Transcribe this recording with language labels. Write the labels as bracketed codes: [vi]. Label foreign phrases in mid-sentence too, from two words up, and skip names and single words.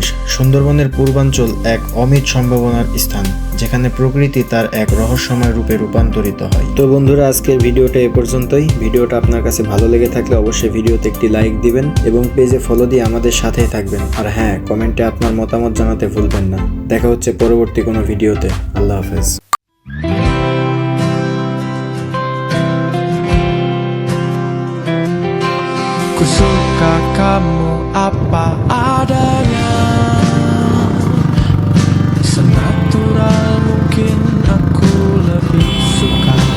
[bn] সুন্দরবনের পূর্বাঞ্চল এক অমিত সম্ভাবনার স্থান, যেখানে প্রকৃতি তার এক রহস্যময় রূপে রূপান্তরিত হয়। তো বন্ধুরা, আজকের ভিডিওটা এ পর্যন্তই। ভিডিওটা আপনার কাছে ভালো লেগে থাকলে অবশ্যই ভিডিওতে একটি লাইক দিবেন এবং পেজে ফলো দিয়ে আমাদের সাথেই থাকবেন। আর হ্যাঁ, কমেন্টে আপনার মতামত জানাতে ভুলবেন না। দেখা হচ্ছে পরবর্তী কোনো ভিডিওতে। আল্লাহ হাফেজ। [id] Ku suka kamu apa adanya, senatural mungkin aku lebih suka.